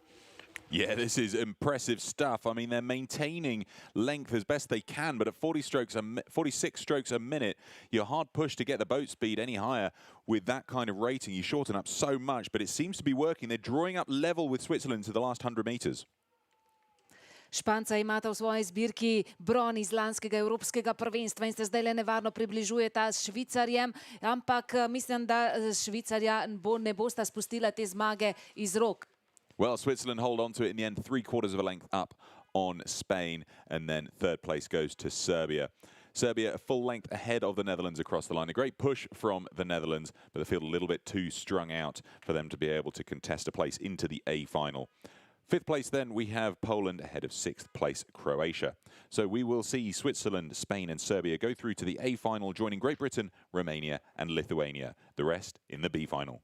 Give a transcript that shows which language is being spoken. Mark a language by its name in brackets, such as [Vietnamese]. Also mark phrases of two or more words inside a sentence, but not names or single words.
[English] Yeah, this is impressive stuff. I mean, they're maintaining length as best they can, but at 46 strokes a minute, you're hard pushed to get the boat speed any higher with that kind of rating. You shorten up so much, but it seems to be working. They're drawing up level with Switzerland to the last 100 meters. [Slovenian] Španca imata v svoji zbirki bron iz lanskega evropskega prvenstva in se zdaj le nevarno približujeta s Švicarjem, ampak mislim, da Švicarja ne bosta spustila te zmage iz rok. [English] Well, Switzerland hold on to it in the end, 3/4 of a length up on Spain, and then third place goes to Serbia. Serbia a full length ahead of the Netherlands across the line. A great push from the Netherlands, but they feel a little bit too strung out for them to be able to contest a place into the A final. Fifth place, then, we have Poland ahead of sixth place Croatia. So we will see Switzerland, Spain and Serbia go through to the A final, joining Great Britain, Romania and Lithuania. The rest in the B final.